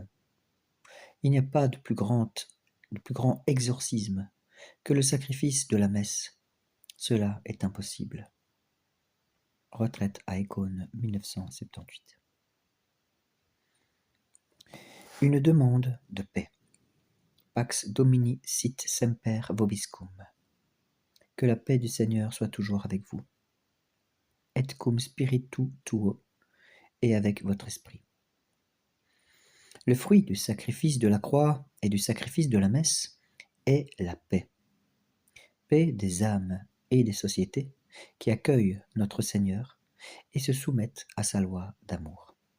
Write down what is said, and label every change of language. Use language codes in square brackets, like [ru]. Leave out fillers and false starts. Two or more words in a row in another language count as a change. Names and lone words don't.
[fr] Il n'y a pas de plus grand exorcisme que le sacrifice de la messe. Cela est impossible. Retraite à Écône, 1978. Une demande de paix. [la] Pax Domini sit semper vobiscum. [fr] Que la paix du Seigneur soit toujours avec vous. [la] Et cum spiritu tuo, [fr] et avec votre esprit. Le fruit du sacrifice de la croix et du sacrifice de la messe est la paix. Paix des âmes et des sociétés qui accueillent notre Seigneur et se soumettent à sa loi d'amour.